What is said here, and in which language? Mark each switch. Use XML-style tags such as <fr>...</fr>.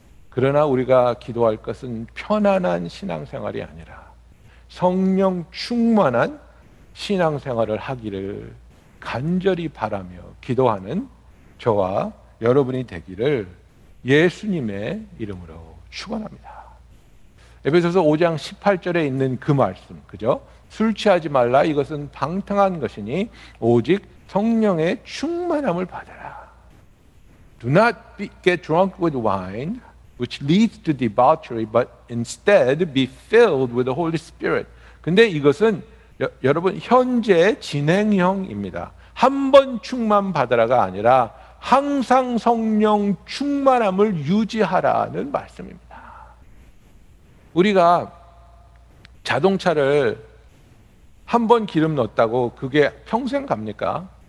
<ko>그러나 우리가 기도할 것은 편안한 신앙생활이 아니라 성령 충만한 신앙생활을 하기를 간절히 바라며 기도하는 저와 여러분이 되기를 예수님의 이름으로 축원합니다. 에베소서 5장 18절에 있는 그 말씀, 그죠? 술 취하지 말라. 이것은 방탕한 것이니 오직 성령의 충만함을 받아라.</ko> <en>Do not get drunk with wine, which leads to debauchery, but instead be filled with the Holy Spirit.</en> <ko>근데 이것은 여러분 현재 진행형입니다. 한 번 충만 받으라가 아니라 항상 성령 충만함을 유지하라는 말씀입니다. 우리가 자동차를 한 번 기름 넣었다고 그게 평생 갑니까?</ko>